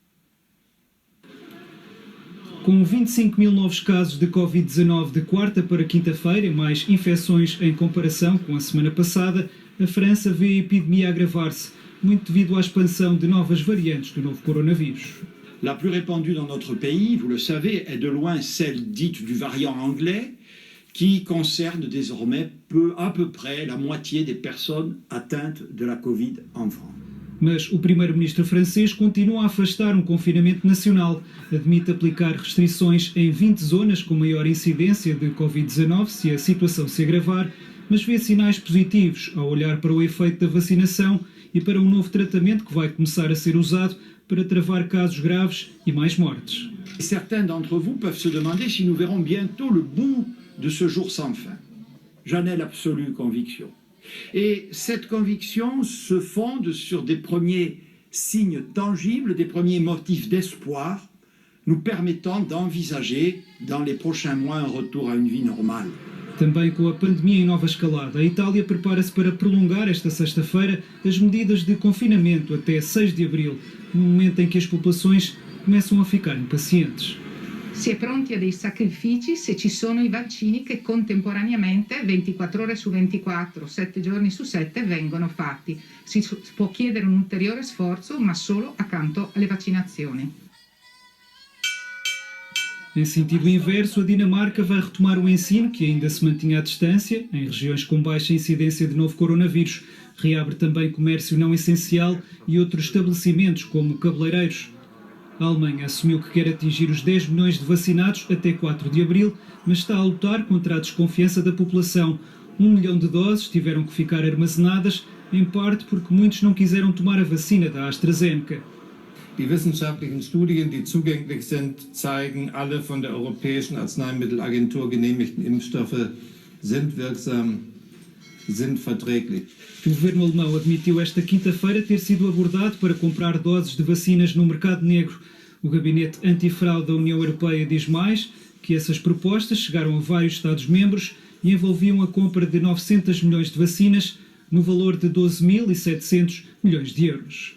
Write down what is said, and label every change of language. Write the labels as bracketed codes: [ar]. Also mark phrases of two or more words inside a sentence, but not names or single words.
[pt] Com 25 mil novos casos de Covid-19 de quarta para quinta-feira, mais infecções em comparação com a semana passada, a França vê a epidemia agravar-se, muito devido à expansão de novas variantes do novo coronavírus. [fr] La plus répandue dans notre pays, vous le savez, est de loin celle dite du variant anglais, qui concerne désormais à peu près la moitié des personnes atteintes de la Covid en France. [pt] Mas o primeiro-ministro francês continua a afastar um confinamento nacional. Admite aplicar restrições em 20 zonas com maior incidência de Covid-19 se a situação se agravar, mas vê sinais positivos ao olhar para o efeito da vacinação e para um novo tratamento que vai começar a ser usado para travar casos graves e mais mortes. [fr] Certains d'entre vous peuvent se demander si nous verrons bientôt le bout de ce jour sans fin. J'en ai l'absolue conviction. Et cette conviction se fonde sur des premiers signes tangibles, des premiers motifs d'espoir, nous permettant d'envisager dans les prochains mois un retour à une vie normale. [pt] Também com a pandemia em nova escalada, a Itália prepara-se para prolongar esta sexta-feira as medidas de confinamento até 6 de abril, no momento em que as populações começam a ficar impacientes. [it] Si è pronti a dei sacrifici se ci sono i vaccini che contemporaneamente, 24 ore su 24, 7 giorni su 7, vengono fatti. Si può chiedere un ulteriore sforzo, ma solo accanto alle vaccinazioni. [pt] Em sentido inverso, a Dinamarca vai retomar o ensino, que ainda se mantinha à distância, em regiões com baixa incidência de novo coronavírus. Reabre também comércio não essencial e outros estabelecimentos, como cabeleireiros. A Alemanha assumiu que quer atingir os 10 milhões de vacinados até 4 de abril, mas está a lutar contra a desconfiança da população. 1 milhão de doses tiveram que ficar armazenadas, em parte porque muitos não quiseram tomar a vacina da AstraZeneca. [de] Die wissenschaftlichen Studien, die zugänglich sind, zeigen, alle von der Europäischen Arzneimittelagentur genehmigten Impfstoffe sind wirksam, sind verträglich. [pt] O governo alemão admitiu esta quinta-feira ter sido abordado para comprar doses de vacinas no mercado negro. O gabinete antifraude da União Europeia diz mais que essas propostas chegaram a vários Estados-membros e envolviam a compra de 900 milhões de vacinas no valor de 12.700 milhões de euros.